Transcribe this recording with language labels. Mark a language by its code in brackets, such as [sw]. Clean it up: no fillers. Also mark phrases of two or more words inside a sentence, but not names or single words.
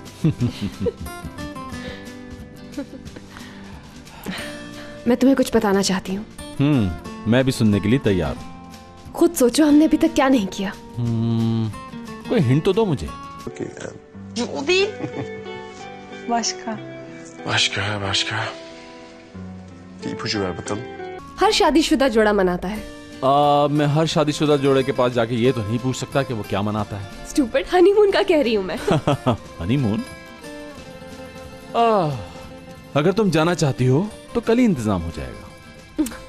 [hi] मैं तुम्हें कुछ बताना चाहती हूँ। मैं भी सुनने के लिए तैयार हूँ। खुद सोचो, हमने अभी तक क्या नहीं किया। कोई हिंट तो दो मुझे। [tr] Başka. Bir ipucu ver bakalım. [hi] हर शादीशुदा जोड़ा मनाता है मैं हर शादीशुदा जोड़े के पास जाके ये तो नहीं पूछ सकता कि वो क्या मनाता है। [en] stupid, honeymoon [hi] का कह रही हूँ मैं। हनीमून? अगर तुम जाना चाहती हो तो कल ही इंतजाम हो जाएगा।